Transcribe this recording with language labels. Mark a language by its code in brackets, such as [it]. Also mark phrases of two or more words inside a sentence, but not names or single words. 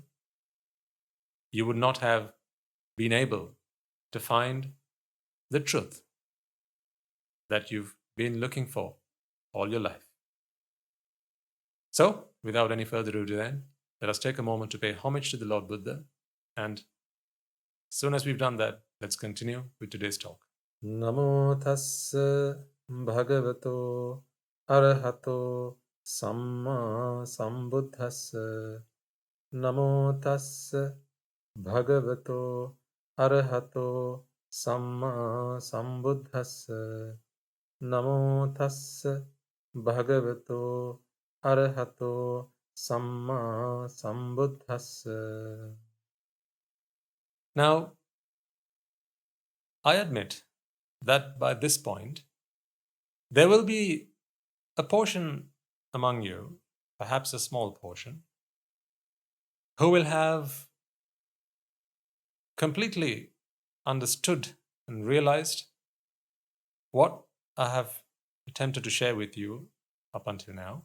[en] You would not have been able to find the truth that you've been looking for all your life. So, without any further ado then, let us take a moment to pay homage to the Lord Buddha, and as soon as we've done that, let's continue with today's talk. [pi] Namo tassa bhagavato arahato samma sambuddhassa. Namo tassa bhagavato arahato samma sambuddhassa. Namo tassa bhagavato arahato samma sambuddhassa. [en] Now, I admit that by this point, there will be a portion among you, perhaps a small portion, who will have completely understood and realized what I have attempted to share with you up until now.